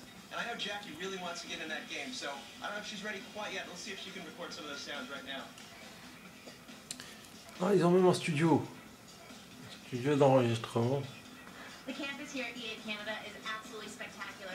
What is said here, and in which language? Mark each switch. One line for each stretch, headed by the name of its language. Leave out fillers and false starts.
English: And I know Jackie really wants to get in that game, so I don't know if she's ready quite yet. Let's see if she can record some of those sounds right now.
French: Ah, ils ont même un studio. Un studio d'enregistrement.
English: The campus here at EA Canada is absolutely spectacular.